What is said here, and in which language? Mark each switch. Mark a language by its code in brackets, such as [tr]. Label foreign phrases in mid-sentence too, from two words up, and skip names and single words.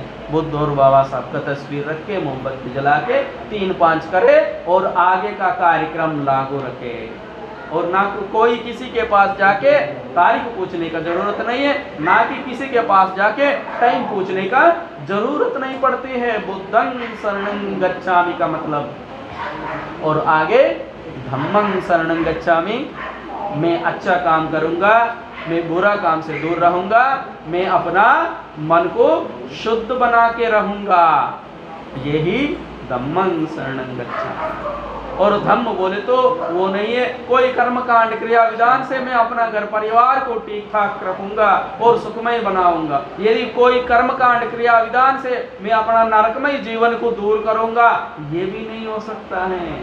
[hi] बुद्ध और बाबा साहब का तस्वीर रख के मोमबत्ती जला के 3-5 करे और आगे का कार्यक्रम लागू रखे। और ना कोई किसी के पास जाके तारीख पूछने का जरूरत नहीं है, ना कि किसी के पास जाके टाइम पूछने का जरूरत नहीं पड़ती है। [pi] बुद्धं शरणं गच्छामि [hi] का मतलब। और आगे [pi] धम्मं शरणं गच्छामि, [hi] मैं अच्छा काम करूंगा, मैं बुरा काम से दूर रहूंगा, मैं अपना मन को शुद्ध बना के रहूंगा। [pi] यही धम्मं शरणं गच्छामि। [hi] और धम्म बोले तो वो नहीं है कोई कर्मकांड क्रिया विधान से मैं अपना घर परिवार को ठीक ठाक रखूंगा और सुखमय बनाऊंगा। यदि कोई कर्मकांड क्रिया विधान से मैं अपना नरकमय जीवन को दूर करूंगा, ये भी नहीं हो सकता है।